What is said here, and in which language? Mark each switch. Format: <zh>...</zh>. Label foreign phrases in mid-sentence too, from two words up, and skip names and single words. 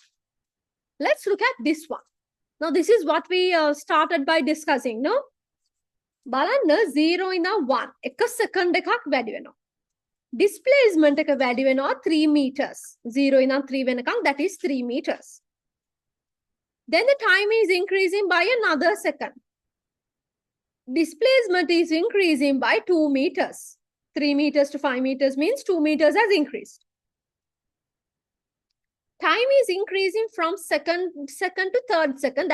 <en>Let's look at this one. Now, this is what we started by discussing, no?</en> <si>බලන්න 0 ඉඳන් 1 එක second එකක් වැඩි වෙනවා. Displacement එක වැඩි වෙනවා 3 meters. 0 ඉඳන් 3 වෙනකම්,</si> <en>that is 3 meters. Then the time is increasing by another second. Displacement is increasing by 2 meters. 3 meters to 5 meters means 2 meters has increased. Time is increasing from second to third second.</en>